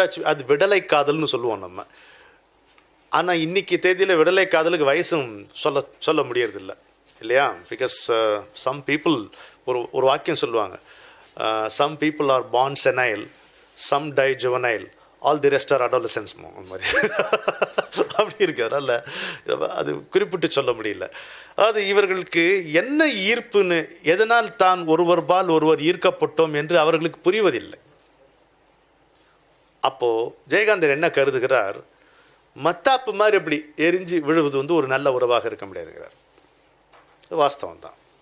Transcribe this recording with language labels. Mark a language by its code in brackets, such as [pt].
[ta] அது விடலை காதல்னு சொல்லுவோம் நம்ம. ஆனால் இன்றைக்கி தேதியில் விடலை காதலுக்கு வயசும் சொல்ல முடியறதில்லை, இல்லையா? [en] because some people [ta] ஒரு வாக்கியம் சொல்லுவாங்க, [en] Some people are born senile, some die juvenile, all the rest are adolescents. [ta] அந்த மாதிரி அப்படி இருக்கு. அதனால் அது குறிப்பிட்டு சொல்ல முடியல. அதாவது இவர்களுக்கு என்ன ஈர்ப்புன்னு, எதனால் தான் ஒருவர்பால் ஒருவர் ஈர்க்கப்பட்டோம் என்று அவர்களுக்கு புரிவதில்லை. அப்போது ஜெயகாந்தன் என்ன கருதுகிறார்? மத்தாப்பு மாதிரி அப்படி எரிஞ்சு விழுவது வந்து ஒரு நல்ல உறவாக இருக்க முடியாதுங்கிறார். வாஸ்தவம் தான்.